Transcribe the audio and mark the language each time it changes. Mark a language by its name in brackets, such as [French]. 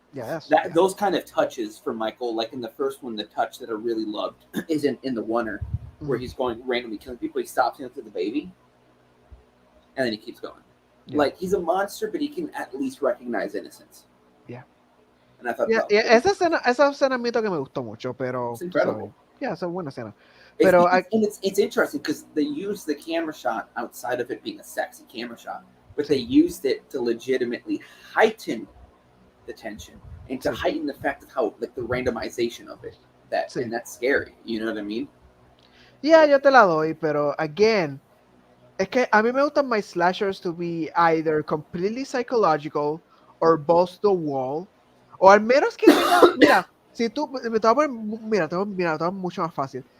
[English] Yeah, Those kind of touches from Michael, like in the first one, the touch that I really loved is in the oneer where he's going randomly killing people. He stops him to the baby, and then he keeps going. Yeah. Like he's a monster, but he can at least recognize innocence. Yeah. And I thought, [Spanish] esa escena admito que me gustó mucho, pero [English] it's incredible. [Spanish] Yeah, esa buena escena. [English] Pero it's interesting because they used the camera shot outside of it being a sexy camera shot, but they used it to legitimately heighten the tension and to heighten the fact of how like the randomization of it. And that's scary. You know what I mean? [Spanish] Yeah, yo te la doy, pero [English] again, [Spanish] es que a mí me gustan [English] my slashers to be either completely psychological or balls to the wall, [Spanish] o al menos que tenga, mira, si tú, te voy a poner mucho más fácil.